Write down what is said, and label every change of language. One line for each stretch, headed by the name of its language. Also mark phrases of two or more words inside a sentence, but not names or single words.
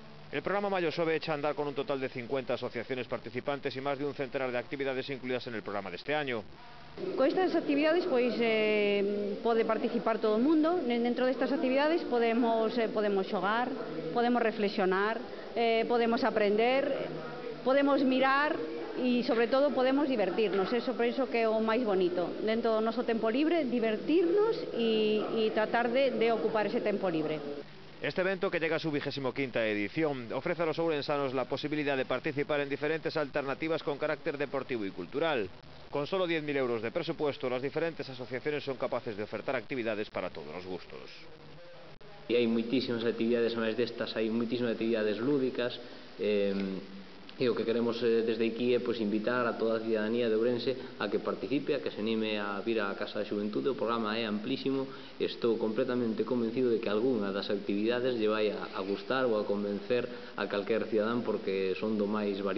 Spanish: El programa Mayosove echa a andar con un total de 50 asociaciones participantes y más de un centenar de actividades incluidas en el programa de este año.
Galician: Con estas actividades pode participar todo o mundo. Dentro destas actividades podemos xogar, podemos reflexionar, podemos aprender, podemos mirar e, sobre todo, podemos divertirnos. Eso penso que é o máis bonito. Dentro do noso tempo libre, divertirnos e tratar de ocupar ese tempo libre.
Spanish: Este evento, que llega a su 25ª edición, ofrece a los ourensanos la posibilidad de participar en diferentes alternativas con carácter deportivo y cultural. Con solo 10.000 euros de presupuesto, las diferentes asociaciones son capaces de ofertar actividades para todos los gustos.
Galician: Hai moitísimas actividades, máis destas, hai moitísimas actividades lúdicas, e o que queremos desde aquí é invitar a toda a cidadanía de Ourense a que participe, a que se anime a vir á Casa da Xuventude. O programa é amplísimo e estou completamente convencido de que algunha das actividades lle vai a gustar ou a convencer a calquer cidadán, porque son do máis variopinto.